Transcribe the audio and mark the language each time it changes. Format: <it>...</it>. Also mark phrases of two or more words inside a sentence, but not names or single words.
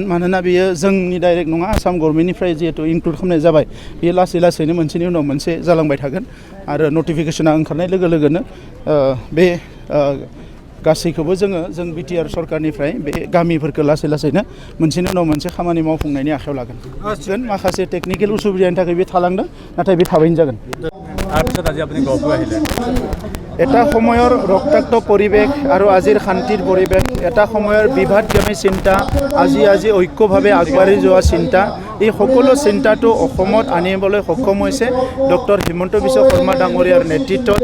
<brx>मानोना बियो जोंनि डाइरेक्ट नङा, आसाम गभर्नमेन्टनिफ्राय जिहेतु इनक्लुड खालामनाय जाबाय, बियो लासै लासैनो मोनसेनि उनाव मोनसे जालांबाय थागोन। आरो नटिफिकेसना ओंखारनाय लोगो लोगोनो बे गासैखौबो जों बिटिआर सरकारनिफ्राय बे गामिफोरखौ लासै लासैनो मोनसेनि उनाव मोनसे खामानि मावफुंनायनि आखायाव लागोन। माखासे टेकनिकेल उसुबिदानि थाखाय बे थालांदों, नाथाय बे थाबैनो जागोन।</brx> <as>এটা সময়ৰ ৰক্তাক্ত পৰিৱেশ আৰু আজিৰ শান্তিৰ পৰিৱেশ, এটা সময়ৰ বিভাদগামী চিন্তা, আজি ঐক্যভাৱে আগবাঢ়ি যোৱা চিন্তা, এই সকলো চিন্তাটো অসমত আনিবলৈ সক্ষম হৈছে ডক্টৰ হিমন্ত বিশ্ব শৰ্মা ডাঙৰীয়াৰ নেতৃত্বত।</as>